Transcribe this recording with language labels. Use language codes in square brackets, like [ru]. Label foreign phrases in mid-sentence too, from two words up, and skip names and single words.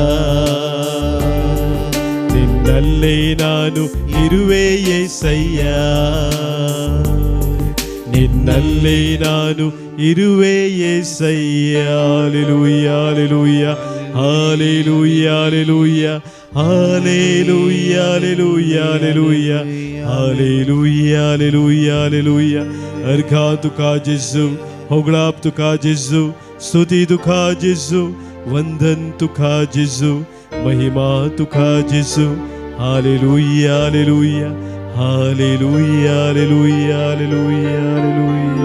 [kn] ನಿನ್ನಲ್ಲೇ ನಾನು ಇರುವೆ యేసయ్య, ನಿನ್ನಲ್ಲೇ ನಾನು ಇರುವೆ యేసయ్య. ಹಲ್ಲೆಲೂಯಾ ಹಲ್ಲೆಲೂಯಾ ಹಲ್ಲೆಲೂಯಾ ಹಲ್ಲೆಲೂಯಾ ಹಲ್ಲೆಲೂಯಾ ಹಲ್ಲೆಲೂಯಾ ಹಲ್ಲೆಲೂಯಾ ಹಲ್ಲೆಲೂಯಾ ಹಲ್ಲೆಲೂಯಾ ಹಲ್ಲೆಲೂಯಾ. Erkatu kacisim, [kok] होगळाप तुका जेजू, स्तुती तुका जेजू, वंदन तुका जेजू, महिमा तुका जेजू. हालेलुया हालेलुया हालेलुया हालेलुया हालेलुया हालेलुया.